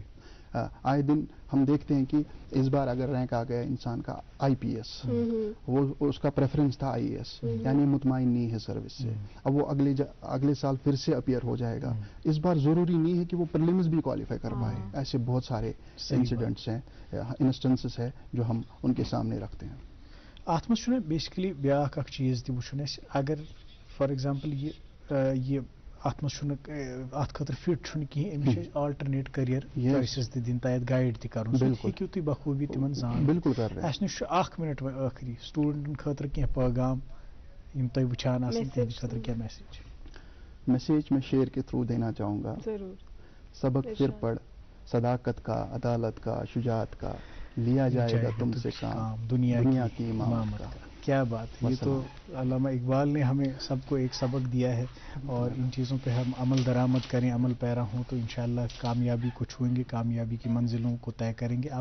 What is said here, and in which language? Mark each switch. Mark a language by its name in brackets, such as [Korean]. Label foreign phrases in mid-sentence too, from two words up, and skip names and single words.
[Urdu] آئے دن ہم دیکھتے ہیں کہ اس بار اگر رینک آ گیا انسان کا IPS، وہ اس کا پریفرنس تھا IAS، یعنی مطمئن نہیں ہے سروس سے. اب وہ اگلے سال پھر سے اپیئر ہو جائے گا. اس بار ضروری نہیں ہے کہ وہ پریلیمز بھی کوالیفائی کر پائے. ایسے بہت سارے انسیڈنٹس ہیں، انسٹنسز ہیں جو ہم ان کے سامنے رکھتے ہیں. [Kashmiri] ات مز چھُنہ بیسکلی بیاکھ اکھ چیز تہِ وٕچھُن اَسہِ، اگر [English] for example [Kashmiri] یہ ات مز چھُنہ ات خٲطرٕ فٹ چھُنہ کِہیٖنۍ، أمِس چھِ [English] alternate career choices [Kashmiri] تہِ دِنۍ، تَتھ گایڈ تہِ کَرُن، سُہ ہیٚکِو تُہۍ بخوٗبی تِمن زان. [Urdu] بالکل کر رہے ہیں. [Kashmiri] اَسہِ نِش چھُ 1 مِنٹ وۄنۍ ٲخری سٹوٗڈنٹن خٲطرٕ کینٛہہ پیغام یِم تُہۍ وٕچھان آسن، تِہنٛدِ خٲطرٕ کیٛاہ [Urdu] میسیج میں شعر کے تھرو دینا چاہوں گا. سبق پھر پڑھ، صداقت کا، عدالت کا، شجاعت کا، لیا جائے گا تم سے کام، دنیا کی امامت کا. کیا بات ہے! یہ تو علامہ اقبال نے ہمیں سب کو ایک سبق دیا ہے، اور ان چیزوں پہ ہم عمل درآمد کریں، عمل پیرا ہوں تو انشاءاللہ کامیابی کو چھوئیں گے، کامیابی کی منزلوں کو طے کریں گے.